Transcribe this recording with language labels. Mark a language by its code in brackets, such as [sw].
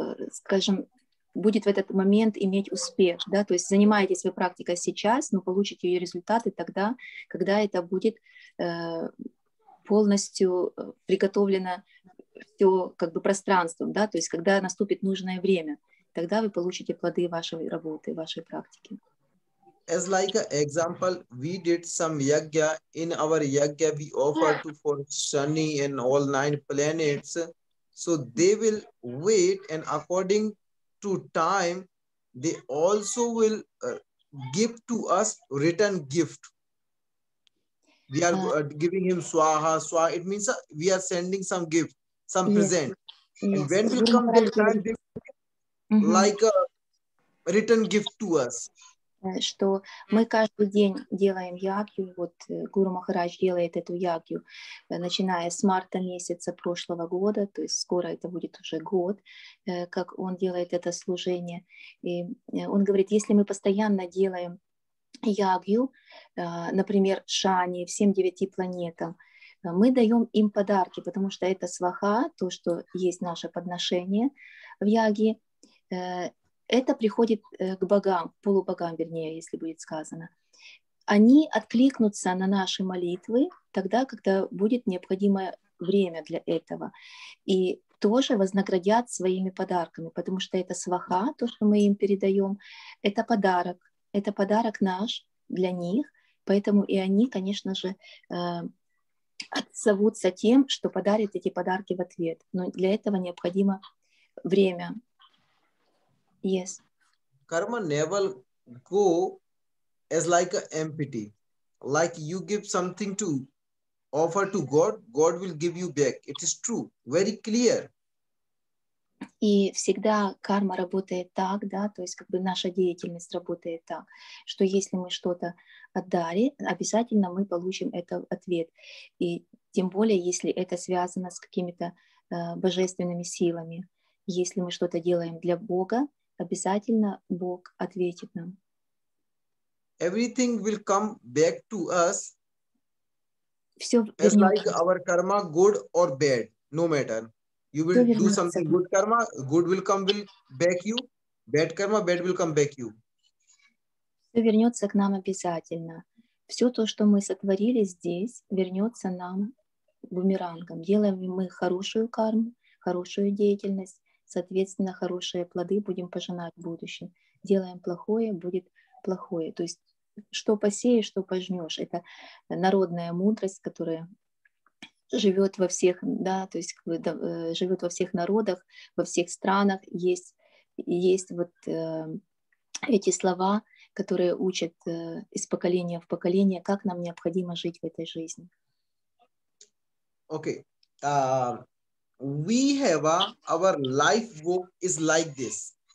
[ru] скажем, будет в этот момент иметь успех, да, то есть занимаетесь вы практикой сейчас, но получите ее результаты тогда, когда это будет полностью приготовлено все как бы пространством, да, то есть когда наступит нужное время, тогда вы получите плоды вашей работы, вашей практики. [en] As like an example, we did some yagya. In our yagya, we offered to for Shani and all 9 planets. So they will wait, and according to time, they also will give to us return gift. We are giving him swaha, swaha. It means we are sending some gift, some present. And when will come their time, they like a return gift to us. [ru] Что мы каждый день делаем ягью, вот Гуру Махарадж делает эту ягью, начиная с марта месяца прошлого года, то есть скоро это будет уже год, как он делает это служение. И он говорит, если мы постоянно делаем ягью, например, Шани, всем 9 планетам, мы даем им подарки, потому что это сваха, то, что есть наше подношение в яге, это приходит к богам, полубогам, вернее, если будет сказано. Они откликнутся на наши молитвы тогда, когда будет необходимое время для этого. И тоже вознаградят своими подарками, потому что это сваха, то, что мы им передаем, это подарок наш для них, поэтому и они, конечно же, отзовутся тем, что подарят эти подарки в ответ. Но для этого необходимо время. [en] Yes. Karma never go as like an empty. Like you give something to offer to God, God will give you back. It is true, very clear. [ru] И всегда карма работает так, да, то есть как бы наша деятельность работает так, что если мы что-то отдали, обязательно мы получим это в ответ. И тем более, если это связано с какими-то божественными силами. Если мы что-то делаем для Бога, обязательно Бог ответит нам. [en] Everything will come back to us [ru] Все [en] as like [ru] вернется. [en] our karma, good or bad, no matter. You will do something good karma, good will come back you. Bad karma, bad will come back you. [ru] Все вернется к нам обязательно. Все то, что мы сотворили здесь, вернется нам бумерангом. Делаем мы хорошую карму, хорошую деятельность, соответственно, хорошие плоды будем пожинать в будущем. Делаем плохое, будет плохое. То есть что посеешь, что пожнешь. Это народная мудрость, которая живет во всех, да, то есть живет во всех народах, во всех странах. Есть вот эти слова, которые учат из поколения в поколение, как нам необходимо жить в этой жизни. [en] Okay. Uh, we have our life book is like this.